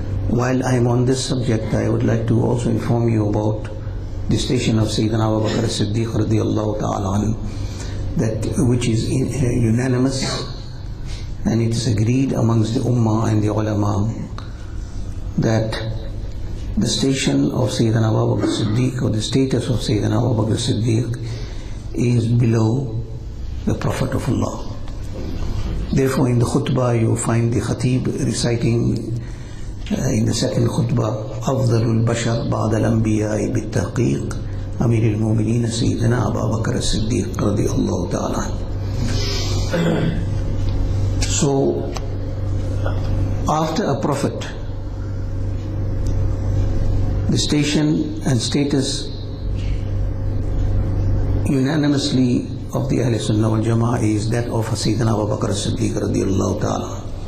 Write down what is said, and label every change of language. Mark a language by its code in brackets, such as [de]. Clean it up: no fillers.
[en] While I am on this subject, I would like to also inform you about the station of Sayyidina Abu Bakr as-Siddiq radiyallahu ta'ala anhu, which is unanimous, and it is agreed amongst the Ummah and the Ulema that the station of Sayyidina Abu Bakr as-Siddiq, or the status of Sayyidina Abu Bakr as-Siddiq, is below the Prophet of Allah. Therefore, in the khutbah you find the Khatib reciting in the second khutbah: [ar] أفضل البشر بعد الأنبياء بالتحقيق أمير المؤمنين سيدنا أبا بكر الصديق رضي الله تعالى. [en] So, after a prophet, the station and status unanimously of the Ahl Sunnah wal Jama'ah is that of Sayyidina Abu Bakr as-Siddiq radiyallahu ta'ala.